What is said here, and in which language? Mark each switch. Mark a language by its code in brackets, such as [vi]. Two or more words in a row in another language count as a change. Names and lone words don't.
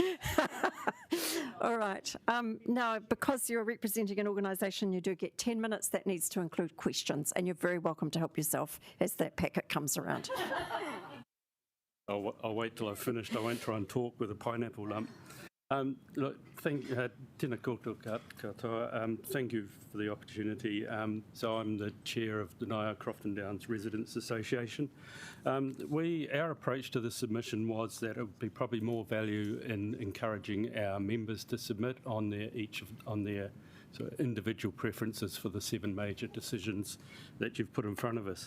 [en] All right. Now, because you're representing an organisation, you do get 10 minutes. That needs to include questions, and you're very welcome to help yourself as that packet comes around. I'll wait till I've finished. I won't try and talk with a pineapple lump. Look, [mi] tēnā koutou katoa. [en] Thank you for the opportunity. So I'm the chair of the Ngaio Crofton Downs Residents Association. Our approach to the submission was that it would be probably more value in encouraging our members to submit on their sort of individual preferences for the 7 major decisions that you've put in front of us.